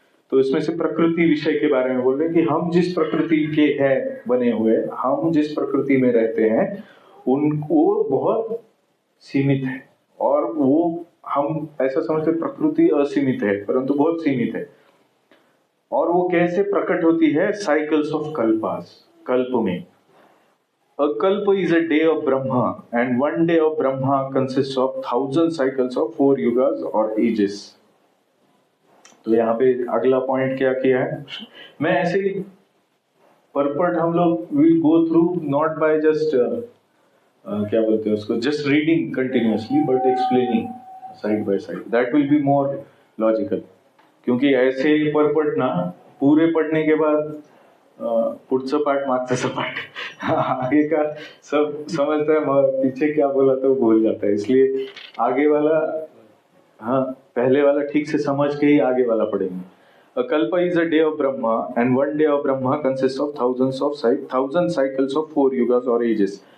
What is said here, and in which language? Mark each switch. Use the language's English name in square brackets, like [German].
[Hindi] तो इसमें से प्रकृति विषय के बारे में बोल रहे हैं कि हम जिस प्रकृति के हैं बने हुए, हम जिस प्रकृति में रहते हैं, उनको बहुत सीमित है। और वो हम ऐसा समझते प्रकृति असीमित है, परंतु बहुत सीमित है। और वो कैसे प्रकट होती है? साइकिल्स ऑफ कल्पास, कल्प में। [English] A kalpa is a day of Brahma, and one day of Brahma consists of 1000 cycles of 4 yugas or ages. [Hindi] तो यहाँ पे अगला पॉइंट क्या किया है? मैं ऐसे ही परपट हम लोग [English] will go through not by just [Hindi] क्या बोलते हैं उसको, [English] just reading continuously but explaining side by side. That will be more logical. [Hindi] क्योंकि ऐसे परपट ना पूरे पढ़ने के बाद [Marathi] पुढचं पाठ मागचं सपाट, [Hindi] आगे का सब समझता है, पीछे क्या बोला तो भूल जाता है। इसलिए आगे वाला, हाँ पहले वाला ठीक से समझ के ही आगे वाला पढ़ेंगे। [English] A kalpa is a day of Brahma, and one day of Brahma consists of 1000 cycles of 4 yugas or ages.